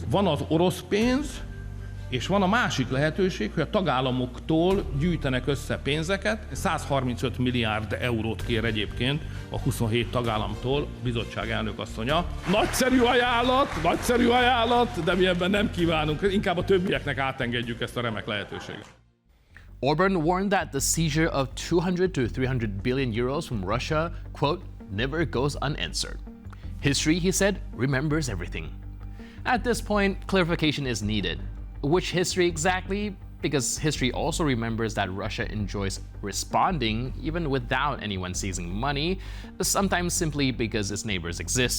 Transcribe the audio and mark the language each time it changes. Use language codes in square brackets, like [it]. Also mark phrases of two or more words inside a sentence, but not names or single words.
[hu] Van az orosz pénz, és van a másik lehetőség, hogy a tagállamoktól gyűjtenek össze pénzeket. 135 milliárd eurót kér egyébként a 27 tagállamtól a bizottság elnökasszonya. Nagyszerű ajánlat, de mi ebben nem kívánunk. Inkább a többieknek átengedjük ezt a remek lehetőséget. [en] Orban warned that the seizure of 200 to 300 billion euros from Russia, quote, never goes unanswered. History, he said, remembers everything. At this point, clarification is needed. Which history exactly? Because history also remembers that Russia enjoys responding even without anyone seizing money, sometimes simply because its neighbors exist.